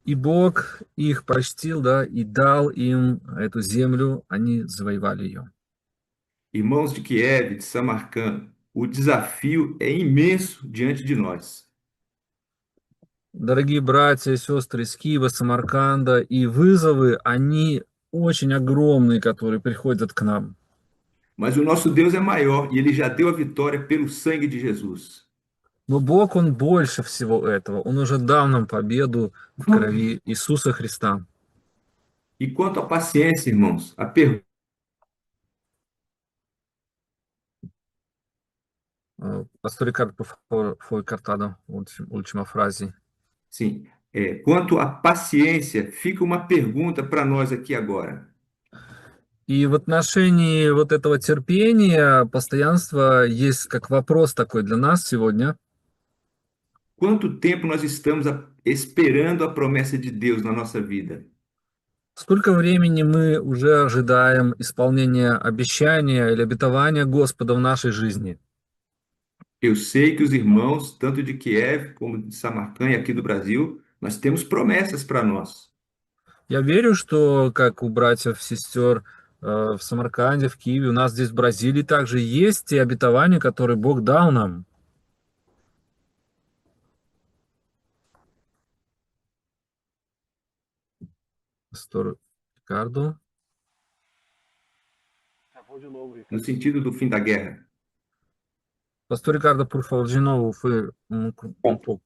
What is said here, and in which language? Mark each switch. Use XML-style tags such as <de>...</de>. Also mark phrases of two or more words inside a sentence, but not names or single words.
<ru>И Бог их простил, да, и дал им эту землю, они завоевали ее.</ru> <pt>Irmãos de Kiev, de Samarcã, o desafio é imenso diante de nós.</pt> <ru>Дорогие братья и сестры из Киева, Самарканда, и вызовы, они очень огромные, которые приходят к нам.</ru> <pt>Mas o nosso Deus é maior e ele já deu a vitória pelo sangue de Jesus.</pt> <ru>Но Бог, Он больше всего этого. Он уже дал нам победу в крови Иисуса Христа.</ru> <pt>E quanto à paciência, irmãos, a pergunta, Pastor Ricardo, por favor, foi cortada a última frase. sim, quanto à paciência, fica uma pergunta para nós aqui agora.</pt> <ru>И в отношении вот этого терпения, постоянства, есть как вопрос такой для нас сегодня.</ru> <pt>Quanto tempo nós estamos esperando a promessa de Deus na nossa vida?</pt> <ru>Сколько времени мы уже ожидаем исполнения обещания или обетования Господа в нашей жизни?</ru> <pt>Eu sei que os irmãos, tanto de Kiev como de Samarcã e aqui do Brasil, nós temos promessas para nós.</pt> <ru>Я верю, что как у братьев, сестер в Самарканде, в Киеве, у нас здесь в Бразилии также есть те обетования, которые Бог дал нам.</ru> <pt>Pastor Ricardo. No sentido do fim da guerra. Pastor Ricardo, por favor, de novo, foi um pouco</pt>